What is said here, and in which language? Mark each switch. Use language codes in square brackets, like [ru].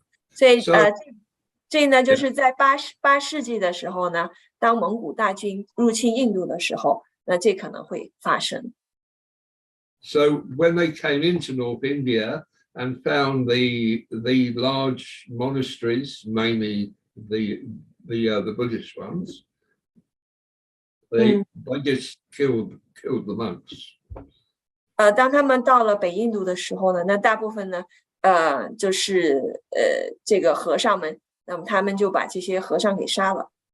[zh] 所以这呢，就是在8世纪的时候呢，当蒙古大军入侵印度的时候，那这可能会发生。 [en] So when they came into North India and found the large monasteries, mainly the Buddhist ones, They just killed the monks. [zh] 当他们到了北印度的时候呢，那大部分呢，就是这个和尚们，那么他们就把这些和尚给杀了。